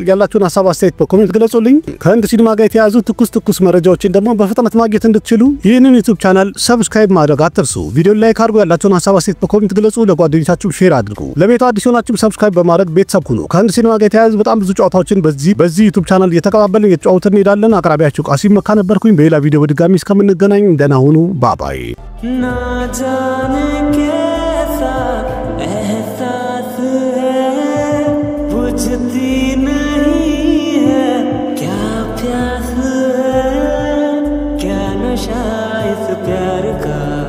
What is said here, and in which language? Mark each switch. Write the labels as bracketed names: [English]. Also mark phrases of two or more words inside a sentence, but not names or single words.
[Amharic] ያላችሁን ሐሳብ አስተያየት በኮሜንት ግለጹልኝ። ከህንድ ሲኒማ ጋር የተያዙ ትኩስ መረጃዎችን ደግሞ በፍጥነት ማግኘት እንድትችሉ ይህንን ዩቲዩብ ቻናል ሰብስክራይብ ማድረግ አትርሱ። ቪዲዮ ላይክ አድርጉ። ያላችሁን ሐሳብ አስተያየት በኮሜንት ግለጹ። ለጓደኞቻችሁ ሼር አድርጉ። ለቤቱ አዲስ ሆናችሁ ሰብስክራይብ በማድረግ ቤተሰብ ሁኑ። ከህንድ ሲኒማ ጋር የተያዙ በጣም ብዙ ጨዋታዎችን በዚህ ዩቲዩብ ቻናል እየተቀባበልን እየተጫወትን እንሄዳለን። አቅራቢያችሁ ቃሲም መካ ነበርኩኝ። በሌላ ቪዲዮ በድጋሚ እስከምንገናኝ ደህና ሁኑ። ባባይ [Hindi] ना जाने कैसा एहसास है बुझती नहीं है क्या प्यास है क्या नशा इस प्यार का